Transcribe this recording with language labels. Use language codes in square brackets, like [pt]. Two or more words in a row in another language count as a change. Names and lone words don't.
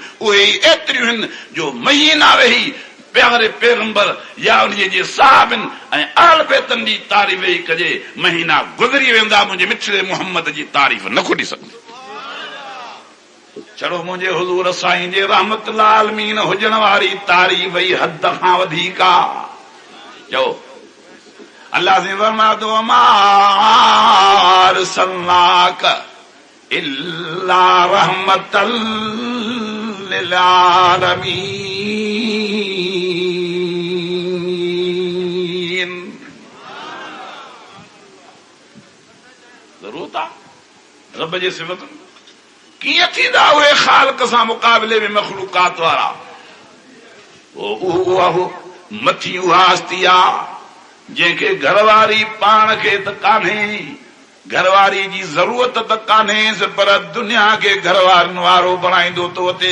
[sd] उहे ई एतिरियूं आहिनि जो महीना वेही प्यारे पैगंबर या उन्हीअ जे साहिबनि ऐं आल बैतनि जी तारीफ़ ई कजे. महीना गुज़री वेंदा मुंहिंजे मिठड़े मोहम्मद जी तारीफ़ न खुटी सघंदी. चलो मुंहिंजे हुज़ूर साईं जे [ar] رحمة العالمين [sd] हुजण वारी तारीफ़ ई हद खां वधीक आहे. चओ अल्लाह से फरमातो [ar] ما أرسلناك إلا رحمة للعالمين. [sd] ज़रूरत आहे रब जे सिफ़तुनि. कीअं थींदा उहे ख़ालिक़ सां मुक़ाबले में मख़लूक़ात वारा? उहा मथी उहा हस्ती आहे जंहिंखे घरवारी पाण खे त कान्हे, घरवारी जी ज़रूरत त कान्हे, पर दुनिया खे घरवारनि वारो बणाईंदो थो अचे.